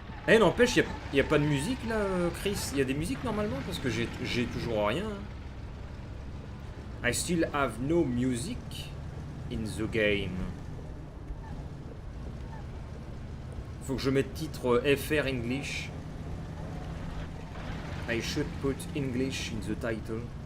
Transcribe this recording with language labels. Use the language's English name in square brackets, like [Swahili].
[French] Eh, n'empêche, il n'y a pas de musique là, Chris. Il y a des musiques normalement parce que j'ai toujours rien. [English] I still have no music in the game. [French] Faut que je mette titre FR English. [English] I should put English in the title.